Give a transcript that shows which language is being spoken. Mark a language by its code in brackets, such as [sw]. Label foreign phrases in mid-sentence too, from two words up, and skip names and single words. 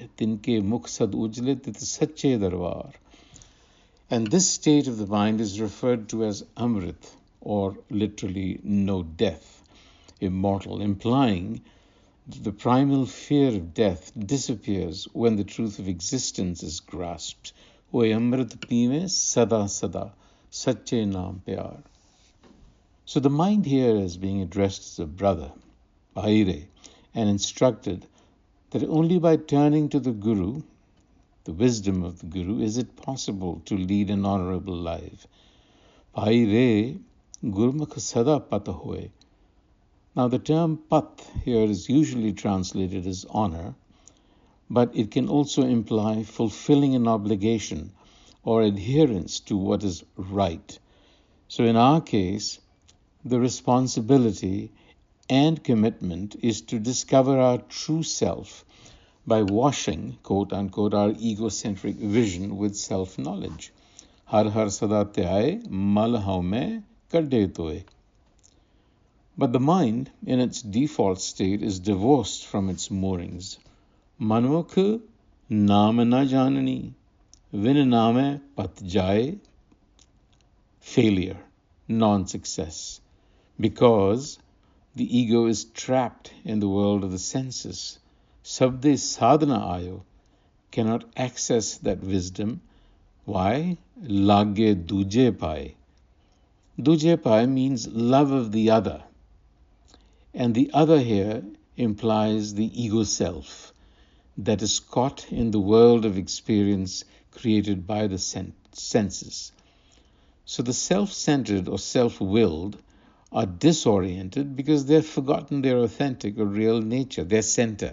[pa] ਤਿਨਕੇ ਮੁਖਸਦ ਉਜਲੇ ਤਿਤ ਸਚੇ ਦਰਬਾਰ. [en] And this state of the mind is referred to as Amrit, or literally no death, immortal, implying that the primal fear of death disappears when the truth of existence is grasped. [pa] ਓਇ ਅੰਮ੍ਰਿਤ ਪੀਵੇ ਸਦਾ ਸਦਾ, ਸਚੇ ਨਾਮ ਪਿਆਰ. [en] So the mind here is being addressed as a brother, Bhaire, and instructed that only by turning to the Guru, the wisdom of the Guru, is it possible to lead an honorable life. [pa] ਭਾਈਰੇ ਗੁਰਮੁਖ ਸਦਾ ਪਤ ਹੋਏ. [en] Now the term pat here is usually translated as honor, but it can also imply fulfilling an obligation or adherence to what is right. So in our case, the responsibility and commitment is to discover our true self by washing, quote unquote, our egocentric vision with self-knowledge. [pa] ਹਰਿ ਹਰਿ ਸਦਾ ਧਿਆਏ ਮਲ ਹਉਮੈ ਕੱਢੇ ਤੋਏ. [en] But the mind, in its default state, is divorced from its moorings. [pa] ਮਨਮੁਖ ਨਾਮ ਨ ਜਾਣਨੀ, ਵਿਣ ਨਾਮੇ ਪਤ ਜਾਏ, [en] failure, non-success, because the ego is trapped in the world of the senses. [pa] ਸਬਦੇ ਸਾਧਨਾ ਆਇਓ, [en] cannot access that wisdom. [pa] Why? ਲਾਗੇ ਦੂਜੇ ਪਾਏ. ਦੂਜੇ ਪਾਏ [en] means love of the other. And the other here implies the ego self that is caught in the world of experience created by the senses. So the self-centered or self-willed are disoriented because they've forgotten their authentic or real nature, their center.